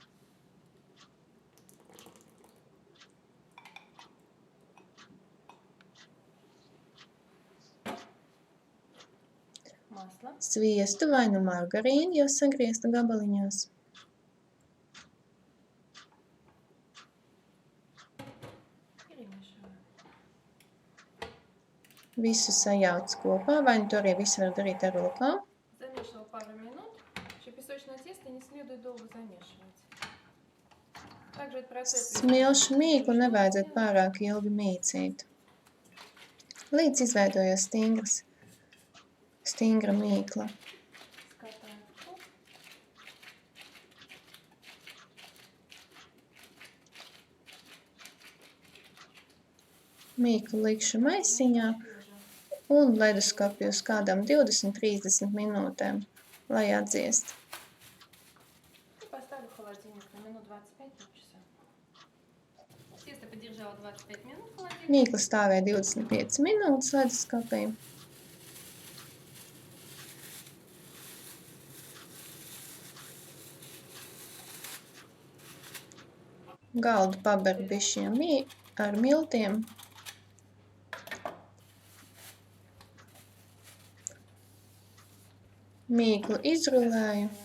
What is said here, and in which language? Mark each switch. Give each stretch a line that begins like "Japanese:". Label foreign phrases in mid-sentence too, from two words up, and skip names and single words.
Latvian: Sviestu vai nu margarīnu, jau sagrieztu gabaliņos. Visu sajauc kopā, vai nu to arī visu var darīt ar rokām.
Russian: Замешивал пару минут. Песочное тесто не следует долго замешивать. Также этот процесс...
Latvian: Smilšu mīklu nevajadzētu pārāk ilgi mīcīt. Līdz izveidojās stingra mīkla. Mīklu likšu maisiņā un leduskapī uz kādām 20-30 minūtēm, lai atdziest.
Russian: Поставлю в холодильник на минут 25 полчаса. Тесто подержало 25 минут в холодильнике.
Latvian: Mīkla stāvēja 25 minūtes leduskapī. Galdu paberu bišķiem ar miltiem. Mīklu izrulēju.